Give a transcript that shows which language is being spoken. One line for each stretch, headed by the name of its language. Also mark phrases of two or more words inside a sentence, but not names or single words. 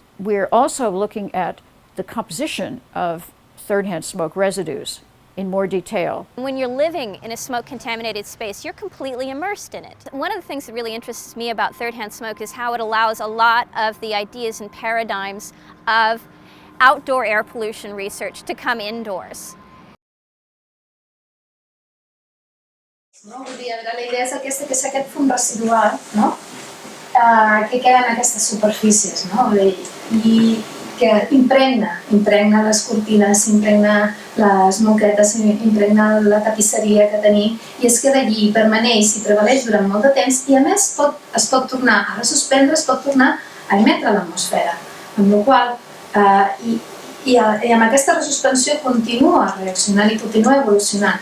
English: We're also looking at the composition of third-hand smoke residues in more detail. When you're living in a smoke-contaminated space, you're completely immersed in it. One of the things that really interests me about third-hand smoke is how it allows a lot of the ideas and paradigms of outdoor air pollution research to come indoors.
Catalan: No? Vull dir, la idea és aquesta, que és aquest fum residual, no? Que queda en aquestes superfícies, no? I que impregna les cortines, impregna les moquetes, impregna la tapisseria que tenim, i es queda allí, permaneix i prevaleix durant molt de temps, i a més es pot tornar a resuspendre, es pot tornar a emetre a l'atmosfera, amb la qual i amb aquesta resuspensió continua reaccionant i continua evolucionant.